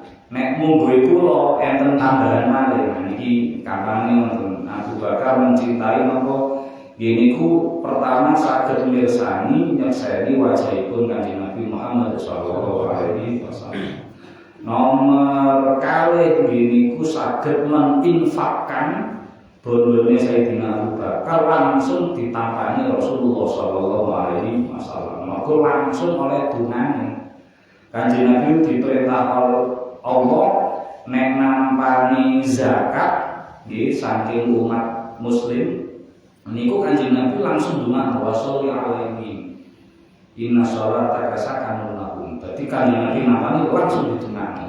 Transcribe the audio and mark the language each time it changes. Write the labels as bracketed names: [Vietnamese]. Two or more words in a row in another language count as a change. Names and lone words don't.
[Javanese] Nek munggo kula enten tambahan malih niki kampane wonten Abu Bakar mencintai napa nggih niku pertama saged mirsani nyekseni wajahipun Kanjeng Nabi Muhammad [Arabic] sallallahu alaihi wasallam. [Javanese] Nomor kalih nggih niku saged menginfakkan bondone Sayyidina Abu Bakar langsung ditampani Rasulullah [Arabic] sallallahu alaihi wasallam. [Javanese] Maka langsung oleh dungane. Kanjeng Nabi diperintah Allah nek nampani zakat nggih saking umat muslim niku Kanjeng Nabi langsung donga [Arabic] wa sholli alaihi. Inna sholata kasakanun lahum. [Javanese] Dadi Kanjeng Nabi nampani langsung didongakno.